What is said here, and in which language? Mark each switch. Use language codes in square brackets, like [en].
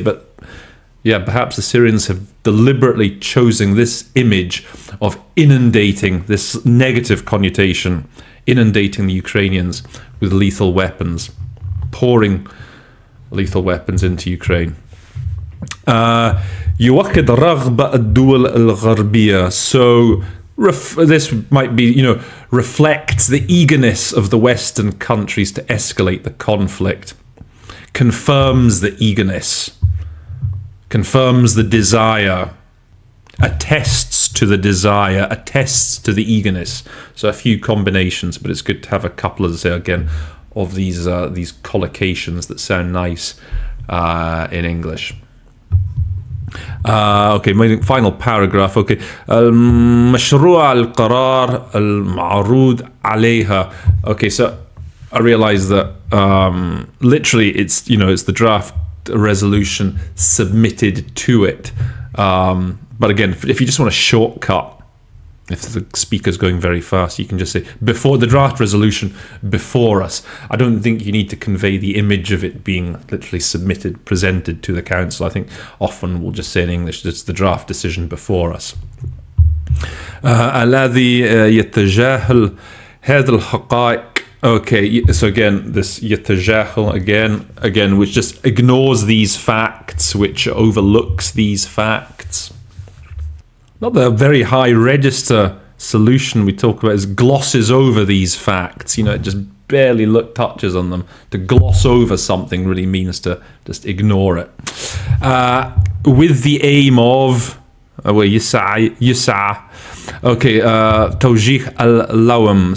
[en] But perhaps the Syrians have deliberately chosen this image of inundating, this negative connotation, inundating the Ukrainians with lethal weapons, pouring lethal weapons into Ukraine. [ar] يؤكد رغبة الدول الغربية. [en] So this might be, reflects the eagerness of the Western countries to escalate the conflict, confirms the eagerness, confirms the desire, attests to the desire, attests to the eagerness. So a few combinations, but it's good to have a couple, as I say again, of these collocations that sound nice in English. Okay, my final paragraph. [ar] Okay, مشروع القرار المعروض عليها. [en] Okay, so I realize that literally it's the draft resolution submitted to it. But again, if you just want a shortcut, if the speaker's going very fast, you can just say before the draft resolution before us. I don't think you need to convey the image of it being literally submitted, presented to the council. I think often we'll just say in English, it's the draft decision before us. [ar] الذي يتجاهل هذه الحقائق. [en] Okay, so again, this يتجاهل again, which just ignores these facts, which overlooks these facts. Not the very high register solution we talk about is glosses over these facts. It just barely touches on them. To gloss over something really means to just ignore it. With the aim of يسعى. [ar] Okay, توجيه اللوم.